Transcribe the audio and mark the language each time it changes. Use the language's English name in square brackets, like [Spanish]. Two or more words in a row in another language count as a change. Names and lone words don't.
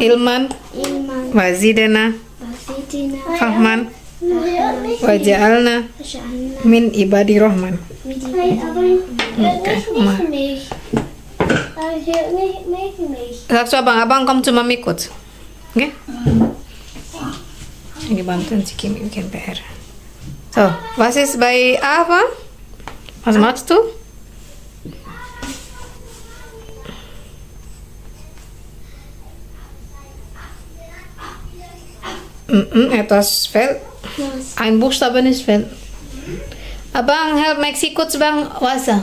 [Arabic] علمًا وزدنا فهمًا وجعلنا من عباد الرحمن. [German] Sagst du abang-abang, komm zu Mami kurz. Okay? [Indonesian] Ini bantuin si Kimi bikin PR. [German] So, was ist bei Ava? Was machst du? Etwas fehlt. Ein Buchstaben ist fehlt. Abang, help Maxi kurz bang Wasser.